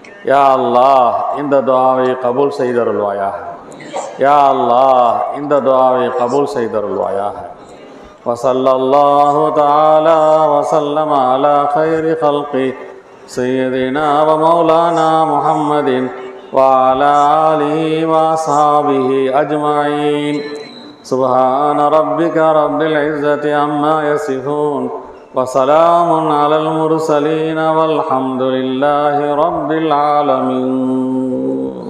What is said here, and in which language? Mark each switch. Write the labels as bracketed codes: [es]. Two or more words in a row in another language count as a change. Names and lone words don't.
[ar] يا الله [ta] இந்த துஆவை கபூல் செய்தருள்வாயாக. [ar] يا الله [ta] இந்த துஆவை கபூல் செய்தருள்வாயாக. [ar] وصلى الله تعالى وسلم على خير خلق سيدنا و مولانا محمد وعلى آله وأصحابه أجمعين. سبحان ربك رب العزة عما يصفون وسلام على المرسلين والحمد لله رب العالمين.